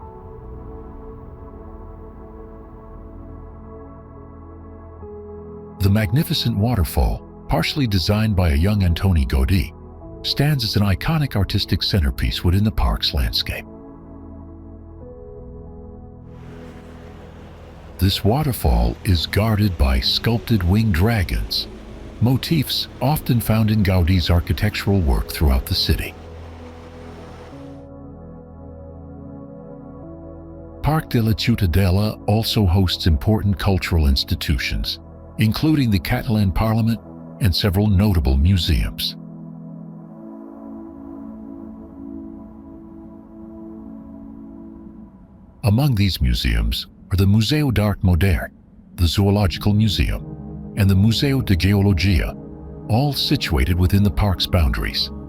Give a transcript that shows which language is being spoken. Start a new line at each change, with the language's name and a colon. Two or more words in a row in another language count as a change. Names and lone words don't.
English: The magnificent waterfall, partially designed by a young Antoni Gaudí, stands as an iconic artistic centerpiece within the park's landscape. This waterfall is guarded by sculpted winged dragons, motifs often found in Gaudí's architectural work throughout the city. Parc de la Ciutadella also hosts important cultural institutions, including the Catalan Parliament and several notable museums. Among these museums are the Museu d'Art Modern, the Zoological Museum, and the Museu de Geologia, all situated within the park's boundaries.